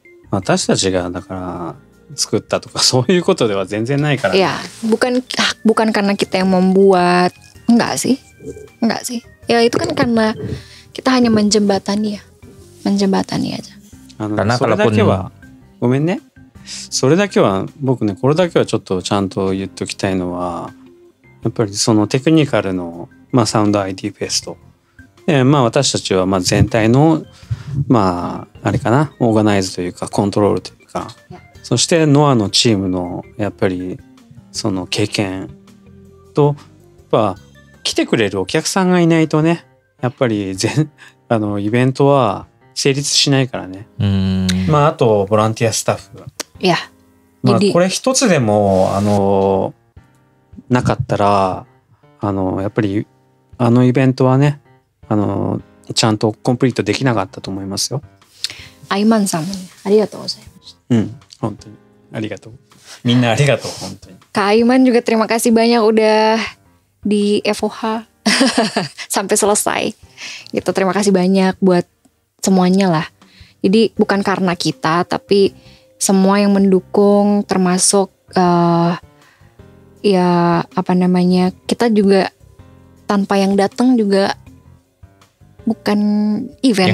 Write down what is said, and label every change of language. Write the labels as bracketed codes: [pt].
[ja] 私たちがだから作ったとかそういうことでは全然ないから。 [id] Ya, bukan karena kita yang membuat. Enggak sih. Ya itu kan karena kita hanya menjembatani aja. [ja] それだけはごめんね。それだけは僕ね、これだけはちょっとちゃんと言っときたいのは、やっぱりそのテクニカルの、まあ、サウンド ID フェストで、まあ、私たちはまあ全体のまああれかな、オーガナイズというかコントロールというか、そしてノアのチームのやっぱりその経験と、やっぱ来てくれるお客さんがいないとね、やっぱりイベントは成立しないからね。まああとボランティアスタッフ。いや、まあこれ一つでもなかったらやっぱりイベントはねちゃんとコンプリートできなかったと思いますよ。アイマンさんもね、ありがとうございます。本当にありがとう。みんなありがとう本当に。 [id] Kak Aiman juga terima kasih banyak udah di FOH sampai selesai. Gitu, terima kasih banyak buat semuanya lah. Jadi bukan karena kita, tapi semua yang mendukung, termasuk ya apa namanya, kita juga tanpa yang datang juga bukan event